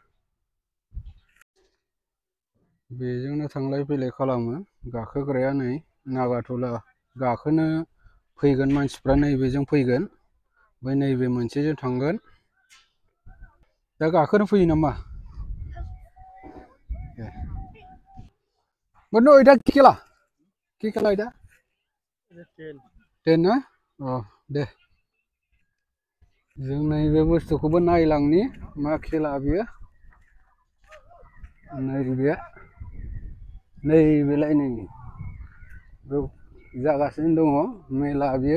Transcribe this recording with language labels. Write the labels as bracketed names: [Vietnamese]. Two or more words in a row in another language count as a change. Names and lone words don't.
[Bodo] बेजोंनो थांलाय फैलाय खालामो गाखोग्राया। नै नागारटला गाखोनो फैगोन मानसिफ्रा नैबेजों फैगोन, ओमफ्राय नैबे मोनसेजों थांगोन। दा गाखोनो फैयो नामा? बनो [Bangla] এটা কি খেলা? কি খেলা এটা? [Bodo] ट्रेन ना? अ दे। जों नैबे बुस्थुखौबो नायलांनि मा खेला बियो। नैबे नैबेलाय नै जागासिनो दङ मेला बियो।